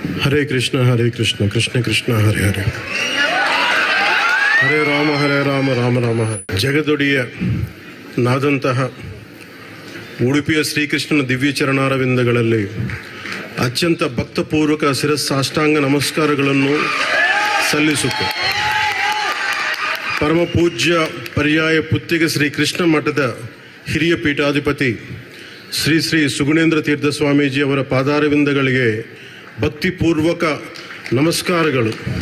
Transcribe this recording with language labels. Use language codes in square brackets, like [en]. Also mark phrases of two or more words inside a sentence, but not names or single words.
[sa] हरे कृष्ण, कृष्ण कृष्ण, हरे हरे। हरे राम, राम राम हरे. [kn] ಜಗದೊಡೆಯ ನಡಂತಹ ಉಡುಪಿಯ ಶ್ರೀ ಕೃಷ್ಣ ದಿವ್ಯ ಚರಣಾರವಿಂದಗಳಲಿ ಅತ್ಯಂತ ಭಕ್ತಪೂರ್ವಕ ಶಿರಸ್ಸಾಷ್ಟಾಂಗ ನಮಸ್ಕಾರಗಳನ್ನು ಸಲ್ಲಿಸುತ್ತೆ. ಪರಮ ಪೂಜ್ಯ ಪರ್ಯಾಯ ಪುತ್ತಿಗೆ ಶ್ರೀ ಕೃಷ್ಣ ಮಠದ ಹಿರಿಯ ಪೀಠಾಧಿಪತಿ ಶ್ರೀ ಶ್ರೀ ಸುಗುಣೇಂದ್ರ ತೀರ್ಥ ಸ್ವಾಮೀಜಿ ಅವರ ಪಾದಾರವಿಂದಗಳಿಗೆ ಭಕ್ತಿಪೂರ್ವಕ ನಮಸ್ಕಾರಗಳು.